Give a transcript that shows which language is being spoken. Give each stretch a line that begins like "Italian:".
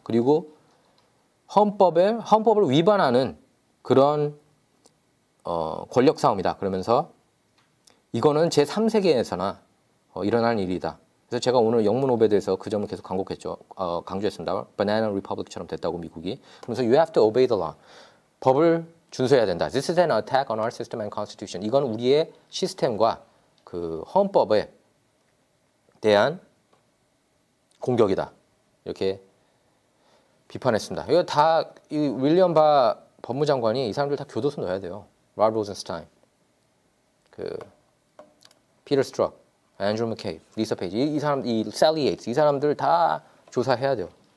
Korean: 그리고 헌법을 위반하는 그런 권력 싸움이다. 그러면서 이거는 제3세계에서나 일어날 일이다. 그래서 제가 오늘 영문 오베드에서 그 점을 계속 강조했습니다. Banana Republic처럼 됐다고 미국이. 그러면서
English: you have to obey the law.
Korean: 법을 준수해야 된다.
English: This is an attack on our system and constitution.
Korean: 이건 우리의 시스템과 그 헌법에 대한 공격이다. 이렇게 비판했습니다. 이거 다 이 윌리엄 바 법무장관이 이 사람들 다 교도소 넣어야 돼요. 라 로젠스타인, 피터 스트럭, 앤드루 맥케이브, 리사 페이지, 이 셀리 예이츠 이 사람들 다 조사해야 돼요.